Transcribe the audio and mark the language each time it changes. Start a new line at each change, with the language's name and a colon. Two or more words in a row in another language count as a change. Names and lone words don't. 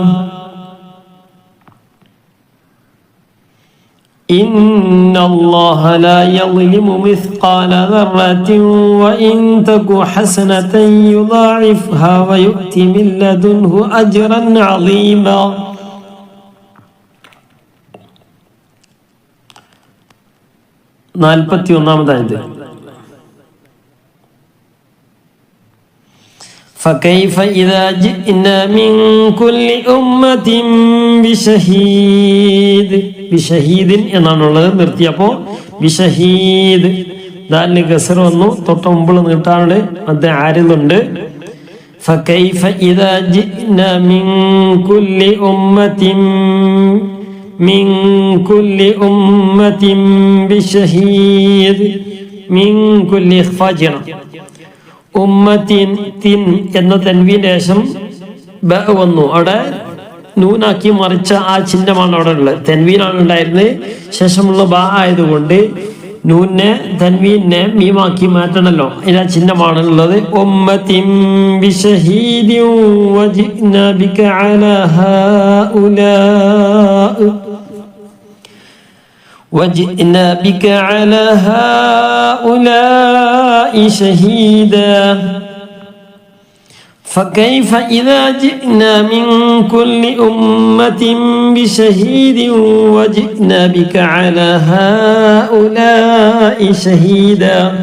Arabic: إن الله لا يظلم مثقال ذرة وإن تك حسنة يضاعفها ويؤت من لدنه أجرا عظيما.
Malayalam: 41-ാമതായത്.
Arabic: فكيف إذا جئنا من كل أمة بشهيد എന്നാണുള്ളത്.
Malayalam: നിർത്തിയപ്പോൾ ബിഷഹീദ് ദാലിന് കസർ വന്നു. തൊട്ട് മുമ്പ് നീട്ടാനുണ്ട്, അത് ആരിലുണ്ട്.
Arabic: فكيف إذا جئنا من كل أمة بشهيد من كل فجر.
Malayalam: ഉമ്മത്തിൻ എന്ന തൻവീന് ശേഷം ബ വന്നു. അവിടെ നൂനാക്കി മറിച്ച ആ ചിഹ്നമാണ് അവിടെ ഉള്ളത്. തൻവീനാണ് ഉണ്ടായിരുന്നത്, ശേഷമുള്ള ബ ആയതുകൊണ്ട് നൂനെ തൻവീനെ മീമാക്കി മാറ്റണല്ലോ. ഇതിനാ ചിഹ്നമാണ് ഉള്ളത്.
Arabic: أمة بشهيد وجئنا بك على هؤلاء وجئنا بك على هؤلاء شهيدا فكيف إذا جئنا من كل أمة بشهيد وجئنا بك على هؤلاء شهيدا.